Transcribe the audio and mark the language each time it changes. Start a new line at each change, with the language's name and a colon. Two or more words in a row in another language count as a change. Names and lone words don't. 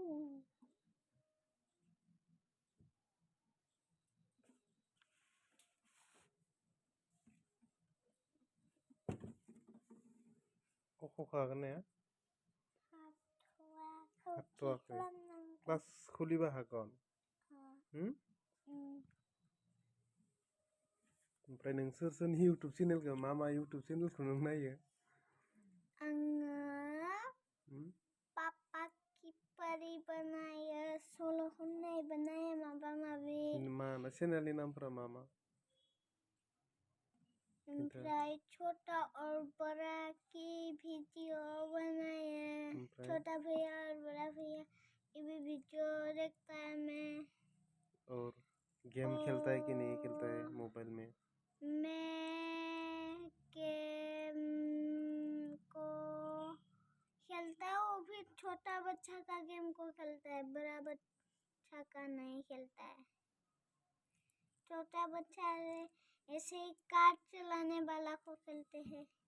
Bodo: कख'खौ हागोन ना हाथ'वाखै हाथ'वाखै खालामनांगौ क्लास खुलिबा हागोन ओमफ्राय नों सोर सोरनि इउटुब चेनेलखौ मा इउटुब चेनेलखौ नों नायो आङो पापा की परी बनायो सल' खननाय बनायो माबा माबि मा चेनेलनि नामफोरा मा
Hindi: ओमफ्राय छोटा और बड़ा की वीडियो बनाए छोटा भैया और बड़ा भैया ये भी वीडियो देखता है मैं और गेम खेलता है कि नहीं खेलता है मोबाइल में मैं गेम को खेलता हूँ फिर छोटा बच्चा का गेम को खेलता है बड़ा बच्चा का नहीं खेलता है छोटा बच्चा ऐसे ही कार चलाने वाला को खेलते हैं